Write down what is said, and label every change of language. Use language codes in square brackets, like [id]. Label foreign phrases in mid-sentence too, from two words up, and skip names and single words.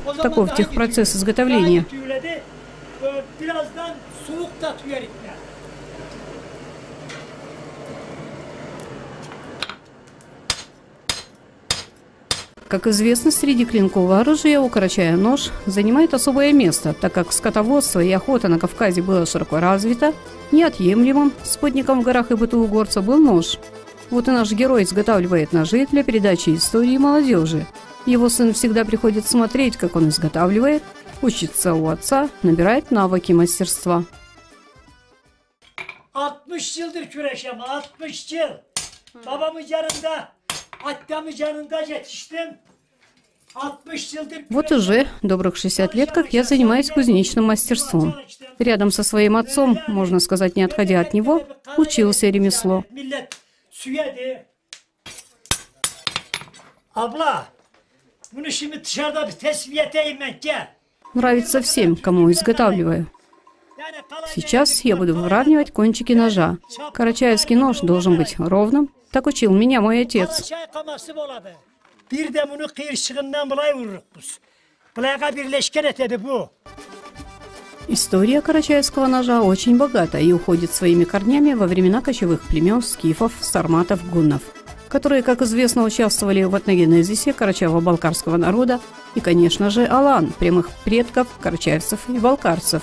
[ru] Таков техпроцесс изготовления. Как известно, среди клинкового оружия у Карачая нож занимает особое место, так как скотоводство и охота на Кавказе было широко развито, неотъемлемым спутником в горах и быту угорца был нож. Вот и наш герой изготавливает ножи для передачи истории молодежи. Его сын всегда приходит смотреть, как он изготавливает, учится у отца, набирает навыки мастерства. [krc] 60 yıldır küreşem, 60 yıl. Babamın yanında, attamın yanında yetiştim. 60 yıldır. [ru] Вот уже добрых 60 лет, как я занимаюсь кузнечным мастерством. Рядом со своим отцом, можно сказать, не отходя от него, учился ремесло. [tr] Abla, bunu şimdi dışarıda bir tesviye edeyim ben, gel. [ru] Нравится всем, кому изготавливаю. Сейчас я буду выравнивать кончики ножа. Карачаевский нож должен быть ровным, так учил меня мой отец. [krc] Bir de bunu kıyırcığından bulay vururuz biz. Bulağa birleşken etedi bu. [ru] История карачаевского ножа очень богата и уходит своими корнями во времена кочевых племен скифов, сарматов, гуннов, которые, как известно, участвовали в этногенезисе карачаево-балкарского народа и, конечно же, алан, прямых предков карачаевцев и балкарцев.